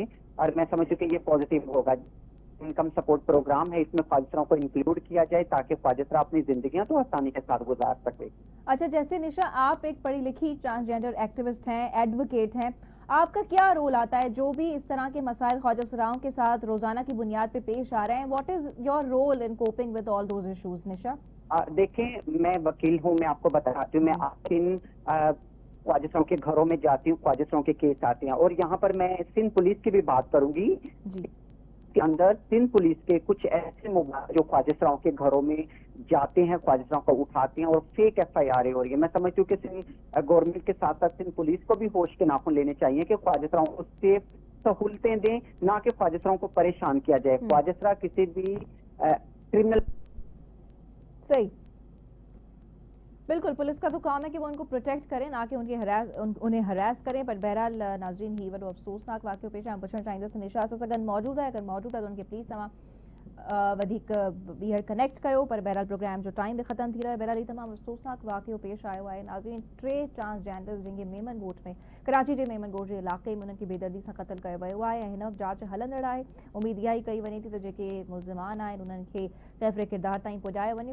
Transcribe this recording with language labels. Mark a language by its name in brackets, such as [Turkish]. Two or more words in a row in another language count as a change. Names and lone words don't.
[Urdu] اور میں سمجھتی ہوں کہ یہ پازیٹو ہوگا. [English] Income Support Program [Urdu] ہے، اس میں خواجہ سراؤں کو انکلوڈ کیا جائے تاکہ خواجہ سرا اپنی زندگیاں تو آسانی کے ساتھ گزار سکے. اچھا، جیسے نشا آپ ایک پڑھی لکھی [English] transgender activist [Urdu] ہیں، ایڈووکیٹ ہیں، آپ کا کیا رول آتا ہے جو بھی اس طرح کے مسائل خواجہ سراؤں کے ساتھ روزانہ کی بنیاد پہ پیش آ رہے ہیں? [English] What is your role in coping with all those issues Nisha? [Urdu] دیکھیں، میں وکیل ہوں، میں آپ کو بتاتی ہوں، میں خواجہ سراؤں کے گھروں میں جاتی ہوں، خواجہ سراؤں کے کیس آتے ہیں. اور یہاں پر میں سندھ پولیس کی بھی بات کروں گی۔ کے اندر سندھ پولیس کے کچھ ایسے موبائل جو خواجہ کے گھروں میں جاتے ہیں، خواجہ کو اٹھاتے ہیں اور [English] fake FIR [Urdu] ہو رہی ہے. میں سمجھتی ہوں کہ گورنمنٹ کے ساتھ ساتھ سندھ پولیس کو بھی ہوش کے ناخن لینے چاہیے کہ خواجہ کو سیف سہولتیں دیں، نہ کہ خواجہ کو پریشان کیا جائے. خواجہ کسی بھی کرمنل صحیح، بالکل پولیس کا تو کام ہے کہ وہ ان کو پروٹیکٹ کریں، نہ کہ انہیں ہراس کریں. [Sindhi] पर बहरहाल नाजरीन ही वो अफसोसनाक वाक़ियो पेश आहिनि। पुछणु चाहींदसि निशा सां सगन मौजूद है, [Urdu] اگر موجود ہے تو ان کے پلیز [Sindhi] तव्हां वधीक ॿीहर कनेक्ट कयो। पर बहरहाल प्रोग्राम जो टाइम भी ख़त्म थी रहियो आहे। बहरहाल ही तमामु अफ़सोसनाक वाक़ियो पेश आयो आहे नाज़रीन। 3 ट्रांसजेंडर्स जिनखे मेमन ॻोठ में, कराची जे मेमन ॻोठ जे इलाइक़े में उन्हनि खे बेदर्दी सां क़तल कयो वियो आहे ऐं हिन जांच हलंदड़ आहे। उमेद इहा ई कई वञे थी त जेके मुल्ज़िमान आहिनि उन्हनि खे ख़ैफ़ किरदार ताईं पुॼायो वञे।